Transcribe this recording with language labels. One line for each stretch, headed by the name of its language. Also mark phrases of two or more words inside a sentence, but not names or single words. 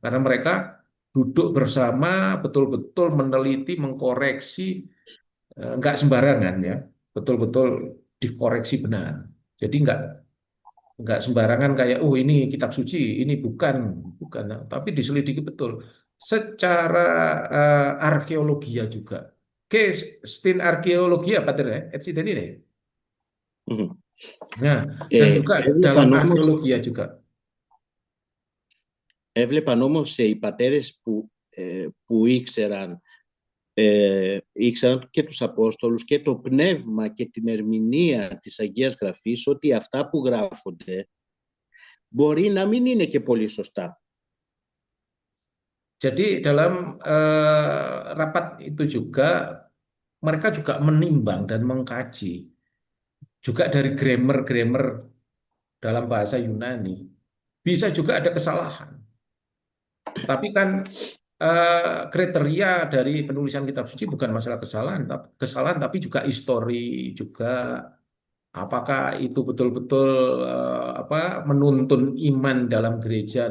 Indonesian: Karena mereka duduk bersama, betul-betul meneliti, mengkoreksi, nggak sembarangan ya, betul-betul dikoreksi benar. Jadi nggak sembarangan kayak, oh ini kitab suci, ini bukan, tapi diselidiki betul. Secara arkeologia juga.
Greek: Και στην αρχαιολογία, πατέρ, έτσι δεν είναι?
Indonesian: Nah, dan juga dalam arkeologia juga.
Greek: Έβλεπαν όμως οι πατέρες που ήξεραν και τους Απόστολους και το πνεύμα και την ερμηνεία της Αγίας Γραφής, ότι αυτά που γράφονται μπορεί να μην είναι και πολύ σωστά.
Indonesian: Jadi dalam rapat itu juga mereka juga menimbang dan mengkaji juga dari grammar dalam bahasa Yunani. Bisa juga ada kesalahan. Tapi kan kriteria dari penulisan kitab suci bukan masalah kesalahan, tapi juga histori, juga apakah itu betul-betul menuntun iman dalam gereja.